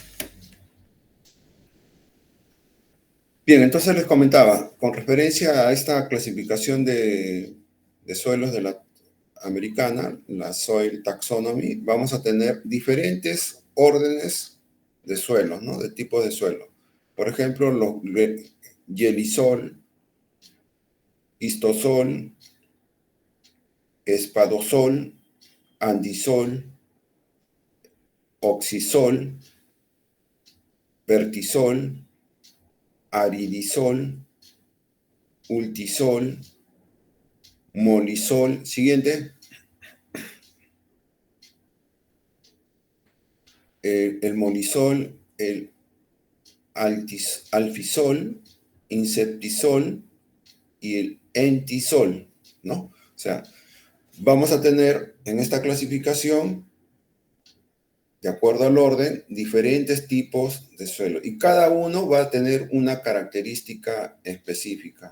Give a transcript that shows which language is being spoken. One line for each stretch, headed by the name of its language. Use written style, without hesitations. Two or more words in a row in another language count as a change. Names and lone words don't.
Spanish: Bien, entonces les comentaba, con referencia a esta clasificación de suelos de la americana, la Soil Taxonomy, vamos a tener diferentes órdenes de suelos, ¿no? De tipos de suelo. Por ejemplo, los yelisol, histosol, espadosol, andisol, oxisol, vertisol, aridisol, ultisol, molisol. Siguiente. El molisol, el alfisol, inceptisol y el entisol, ¿no? O sea, vamos a tener en esta clasificación, de acuerdo al orden, diferentes tipos de suelo y cada uno va a tener una característica específica.